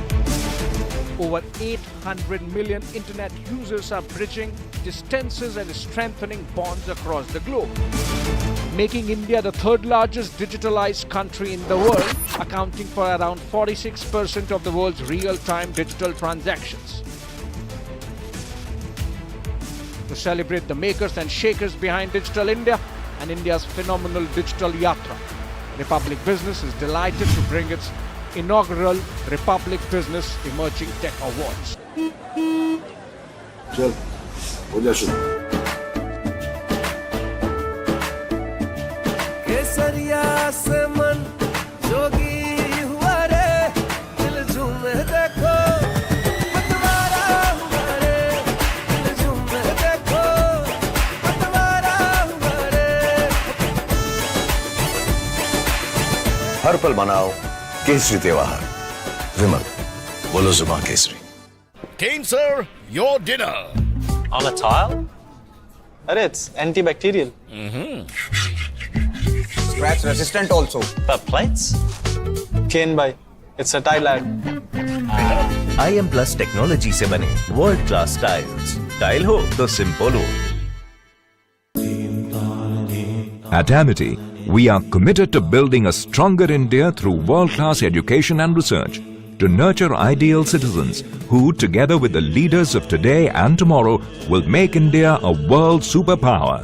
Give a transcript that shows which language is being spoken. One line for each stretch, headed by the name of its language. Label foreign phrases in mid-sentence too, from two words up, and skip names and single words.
English: Over 800 million internet users are bridging distances and strengthening bonds across the globe, making India the third largest digitalized country in the world, accounting for around 46% of the world's real-time digital transactions. To celebrate the makers and shakers behind Digital India and India's phenomenal digital yatra, Republic Business is delighted to bring its inaugural Republic Business Emerging Tech Awards.
Hindi: चल, हो जा शुरू। केसरिया से मन जोगी हुआ रे, दिल झूमे देखो, पतवारा हुआ रे, दिल झूमे देखो, पतवारा हुआ रे। हर पल मनाओ केसरी त्योहार। विमल, बोलो जुबान केसरी। Kane,
English: sir, your dinner. On a tile? It's antibacterial. Scratch resistant also. But plates? Kane bhai, it's a tile ad. IM Plus technology
Hindi: से बने
English: world class tiles.
Hindi: Tile हो तो simple हो.
English: At Amity, we are committed to building a stronger India through world-class education and research, to nurture ideal citizens who, together with the leaders of today and tomorrow, will make India a world superpower.